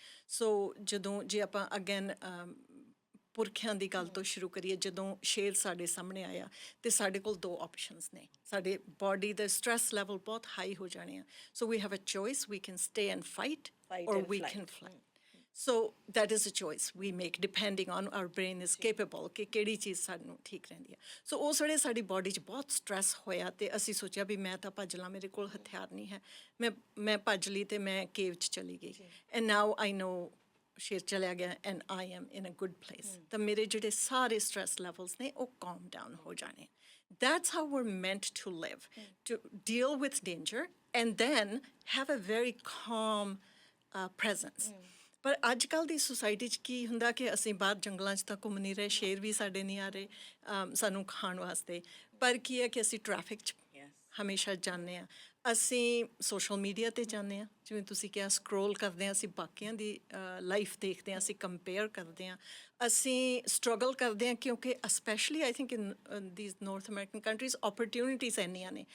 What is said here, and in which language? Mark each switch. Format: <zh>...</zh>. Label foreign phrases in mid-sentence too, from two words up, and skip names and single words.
<pa>ਸੋ ਜਦੋਂ ਜੇ ਆਪਾਂ ਅਗੇਨ ਪੁਰਖਿਆਂ ਦੀ ਗੱਲ ਤੋਂ ਸ਼ੁਰੂ ਕਰੀਏ, ਜਦੋਂ ਸ਼ੇਰ ਸਾਡੇ ਸਾਹਮਣੇ ਆਇਆ ਅਤੇ ਸਾਡੇ ਕੋਲ ਦੋ ਆਪਸ਼ਨਸ ਨੇ, ਸਾਡੇ ਬਾਡੀ ਦੇ</pa> <en>stress level</en> <pa>ਬਹੁਤ ਹਾਈ ਹੋ ਜਾਣੇ ਆ।</pa> <en>so we have a choice, we can stay and fight or we can fly. So that is a choice we make depending on our brain is capable</en> <pa>ਕਿ ਕਿਹੜੀ ਚੀਜ਼ ਸਾਨੂੰ ਠੀਕ ਰਹਿੰਦੀ ਹੈ। ਸੋ ਉਸ ਵੇਲੇ ਸਾਡੀ ਬਾਡੀ 'ਚ ਬਹੁਤ ਸਟ੍ਰੈਸ ਹੋਇਆ ਅਤੇ ਅਸੀਂ ਸੋਚਿਆ ਵੀ ਮੈਂ ਤਾਂ ਭੱਜ ਲਾਂ, ਮੇਰੇ ਕੋਲ ਹਥਿਆਰ ਨਹੀਂ ਹੈ, ਮੈਂ ਭੱਜ ਲਈ ਅਤੇ ਮੈਂ ਕੇਵ 'ਚ ਚਲੀ ਗਈ।</pa> <en>and now I know</en> <pa>ਸ਼ੇਰ ਚਲਿਆ ਗਿਆ</pa> <en>and I am in a good place.</en> <pa>ਤਾਂ ਮੇਰੇ ਜਿਹੜੇ ਸਾਰੇ</pa> <en>stress levels</en> <pa>ਨੇ ਉਹ</pa> <en>calm down</en> <pa>ਹੋ ਜਾਣੇ।</pa> <en>That's how we're meant to live, to deal with danger and then have a very calm presence.</en> <pa>ਪਰ ਅੱਜ ਕੱਲ੍ਹ ਦੀ ਸੁਸਾਇਟੀ 'ਚ ਕੀ ਹੁੰਦਾ ਕਿ ਅਸੀਂ ਬਾਹਰ ਜੰਗਲਾਂ 'ਚ ਤਾਂ ਘੁੰਮ ਨਹੀਂ ਰਹੇ, ਸ਼ੇਰ ਵੀ ਸਾਡੇ ਨਹੀਂ ਆ ਰਹੇ ਸਾਨੂੰ ਖਾਣ ਵਾਸਤੇ, ਪਰ ਕੀ ਹੈ ਕਿ ਅਸੀਂ ਟ੍ਰੈਫਿਕ 'ਚ ਹਮੇਸ਼ਾ ਜਾਂਦੇ ਹਾਂ, ਅਸੀਂ</pa> <en>social media</en> <pa>'ਤੇ ਜਾਂਦੇ ਹਾਂ, ਜਿਵੇਂ ਤੁਸੀਂ ਕਿਹਾ ਸਕਰੋਲ ਕਰਦੇ ਹਾਂ, ਅਸੀਂ ਬਾਕੀਆਂ ਦੀ ਲਾਈਫ ਦੇਖਦੇ ਹਾਂ, ਅਸੀਂ ਕੰਪੇਅਰ ਕਰਦੇ ਹਾਂ, ਅਸੀਂ ਸਟਰਗਲ ਕਰਦੇ ਹਾਂ ਕਿਉਂਕਿ</pa> <en>specially I think in these North American countries opportunities</en> <pa>ਇੰਨੀਆਂ ਨੇ।</pa>